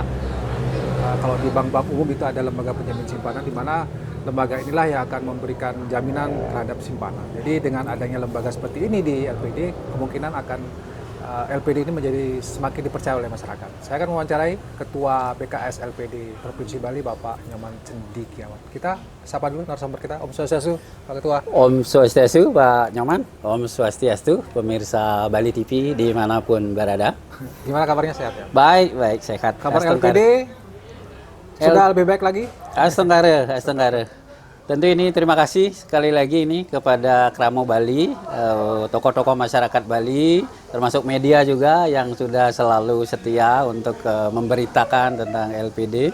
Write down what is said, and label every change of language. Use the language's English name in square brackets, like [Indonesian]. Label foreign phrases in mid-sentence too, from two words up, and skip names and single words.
[Indonesian] Kalau di bank-bank umum itu ada lembaga penjamin simpanan, di mana lembaga inilah yang akan memberikan jaminan terhadap simpanan. Jadi dengan adanya lembaga seperti ini di LPD, kemungkinan akan LPD ini menjadi semakin dipercaya oleh masyarakat. Saya akan mewawancarai Ketua BKS LPD Provinsi Bali, Bapak Nyoman Cendikiawan. Kita sapa dulu narasumber kita. [Balinese] Om Swastiastu, [Indonesian] Pak Ketua. [Balinese] Om Swastiastu, [Indonesian] Pak Nyoman. [Balinese] Om Swastiastu, [Indonesian] pemirsa Bali TV dimanapun berada. Gimana kabarnya, sehat ya? Baik, sehat. Kabar LPD sudah lebih baik lagi? Astenggara. Tentu ini terima kasih sekali lagi ini kepada Kramo Bali, tokoh-tokoh masyarakat Bali, termasuk media juga yang sudah selalu setia untuk memberitakan tentang LPD.